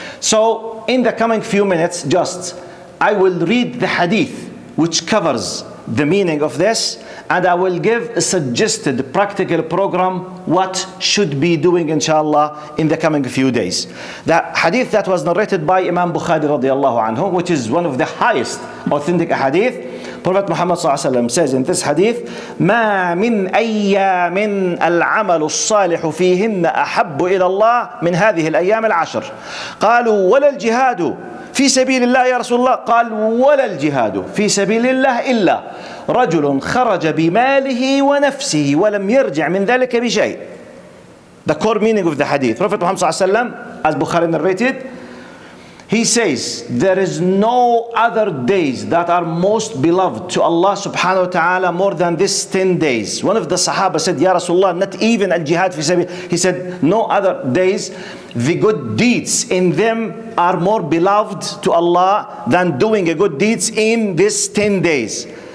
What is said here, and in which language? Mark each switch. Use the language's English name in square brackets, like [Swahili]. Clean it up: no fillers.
[English] So in the coming few minutes, I will read the hadith which covers the meaning of this, and I will give a suggested practical program what should be doing inshallah in the coming few days. The hadith that was narrated by Imam Bukhari radiallahu anhu, which is one of the highest authentic hadith, Prophet Muhammad ﷺ says in this hadith, [Arabic] ما من أيام العمل الصالح فيهن أحب إلى الله من هذه الأيام العشر. قالوا ولا الجهاد في سبيل الله يا رسول الله؟ قال ولا الجهاد في سبيل الله إلا رجل خرج بماله ونفسه ولم يرجع من ذلك بشيء. [English] The core meaning of the hadith. Prophet Muhammad ﷺ, as Bukhari narrated, he says there is no other days that are most beloved to Allah subhanahu wa ta'ala more than this 10 days. One of the Sahaba said, Ya Rasulullah, not even al-jihad fi sabil. He said, no other days, the good deeds in them are more beloved to Allah than doing a good deeds in this 10 days.